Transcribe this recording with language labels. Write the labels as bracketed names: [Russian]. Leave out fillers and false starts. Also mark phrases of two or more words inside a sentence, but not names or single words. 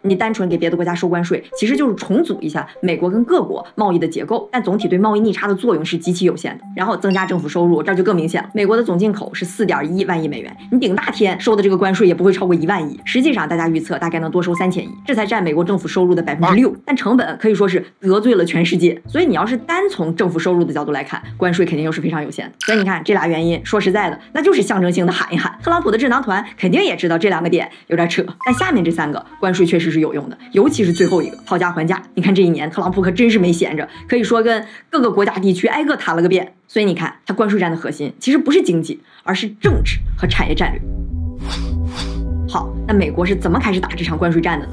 [Chinese] 你單純給別的國家收關稅，其實就是重組一下美國跟各國貿易的結構，但總體對貿易逆差的作用是極其有限的。然後增加政府收入，這就更明顯了。美國的總進口是4.1萬億美元，你頂大天收的這個關稅也不會超過1萬億，實際上大家預測大概能多收3000億，這才佔美國政府收入的6%，但成本可以說是得罪了全世界。所以你要是單從政府收入的角度來看，關稅肯定又是非常有限的。所以你看這倆原因，說實在的，那就是象徵性的喊一喊。特朗普的智囊團肯定也知道這兩個點有點扯，但下面這3個關稅確實是有用的，尤其是最後一個討價還價。你看這一年特朗普可真是沒閒着，可以說跟各個國家地區挨個談了個遍。所以你看，他關稅戰的核心其實不是經濟，而是政治和產業戰略。好， 那美國是怎麼開始打這場關稅戰的呢？